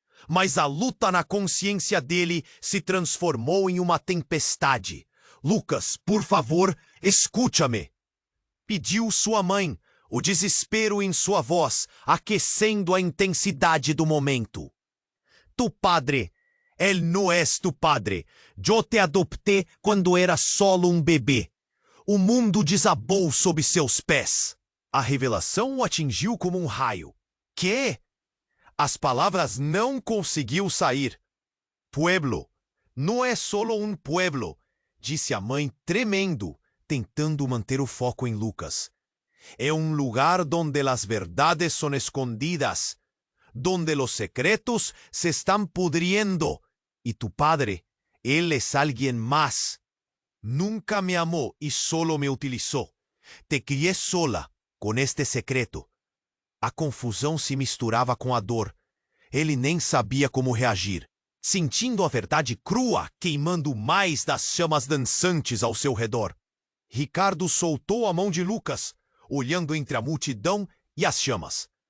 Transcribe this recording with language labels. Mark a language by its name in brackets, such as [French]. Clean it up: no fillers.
[Portuguese] Mas a luta na consciência dele se transformou em uma tempestade. «Lucas, por favor, escute-me!» pediu sua mãe, o desespero em sua voz, aquecendo a intensidade do momento. [Spanish] «Tu padre, él no es tu padre. [Portuguese] Eu te adoptei quando era solo um bebê. O mundo desabou sob seus pés». A revelação o atingiu como um raio. «Quê?» As palavras não conseguiu sair. «Pueblo. Não é solo um pueblo», disse a mãe tremendo, tentando manter o foco em Lucas. «É um lugar [Spanish] donde las verdades son escondidas, donde los secretos se están pudriendo, y tu padre, él es alguien más. Nunca me amó y solo me utilizó. Te crié sola, com este secreto». [Portuguese] A confusão se misturava com a dor. Ele nem sabia como reagir, sentindo a verdade crua queimando mais das chamas dançantes ao seu redor. Ricardo soltou a mão de Lucas, olhando entre a multidão e as chamas.